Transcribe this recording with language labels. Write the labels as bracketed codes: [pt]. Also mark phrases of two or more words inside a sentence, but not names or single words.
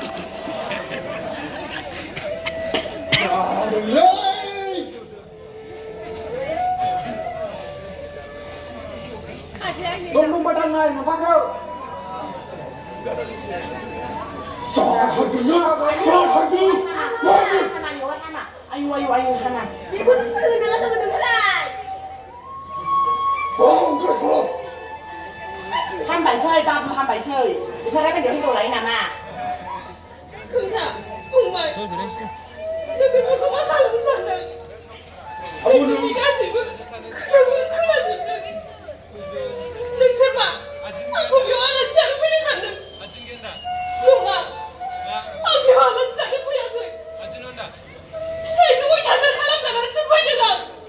[id] Tunggu badan lain, apa kau? ayo sana Ibu tu dengan teman-teman lain. Tolong, tolong. [brx] हामबायसै गाबु हामबायसै बेफोरलाय बेयाव हिनजाव लायो नामा खोन्था फंबाय नों बेफोरखौ मा खालामनो सानदों नोंसोरनि गासैबो नोंखौनो खोनाजोबदों नोंसोर मा आंखौ बेयाव आलासि जानो फैनो सानदों नङा आं बेयाव आलासि जानो फैयाखै फिसायखौ अयथासार खालामजानानैसो फैदों आं